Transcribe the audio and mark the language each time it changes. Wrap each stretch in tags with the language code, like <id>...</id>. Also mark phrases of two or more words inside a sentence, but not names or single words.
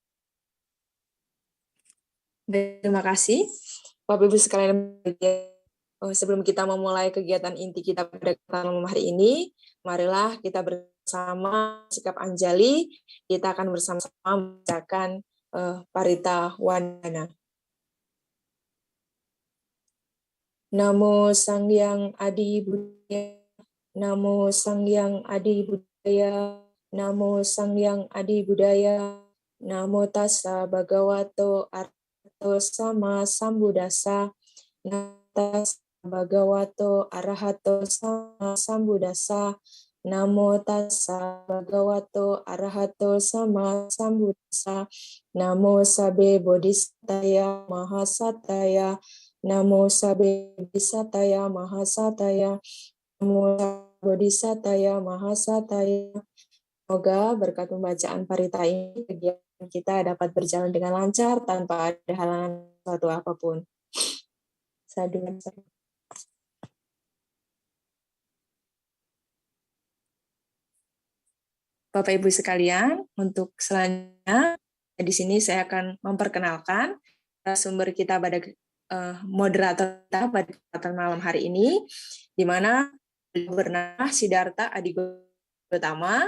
<id>Terima kasih, Bapak Ibu sekalian. sebelum kita memulai kegiatan inti kita pada malam hari ini, marilah kita bersama sikap Anjali, kita akan bersama-sama membacakan Parita Wandana.</id> <pi>Namo Sanghyang Adi Buddhaya, Namo Sanghyang Adi Buddhaya, Namo Sanghyang Adi Buddhaya, Namo Tassa Bhagavato Arahato Sama Sambuddhassa, Namo Tassa Bhagavato Arahato Sama Sambuddhassa, Namo Tassa Bhagavato Arahato Sama Sambuddhassa, Namo Sabbe Bodhisataya Mahasataya, Namo Sabbe Bodhisataya Mahasataya, Namo Bodhisataya Mahasataya.</pi> <id>Semoga berkat pembacaan parita ini kegiatan kita dapat berjalan dengan lancar tanpa ada halangan suatu apapun. Sadhu. Bapak Ibu sekalian, untuk selanjutnya di sini saya akan memperkenalkan sumber kita pada moderator kita pada kesempatan malam hari ini, di mana beliau bernama Siddhartha Adi Gautama.</id>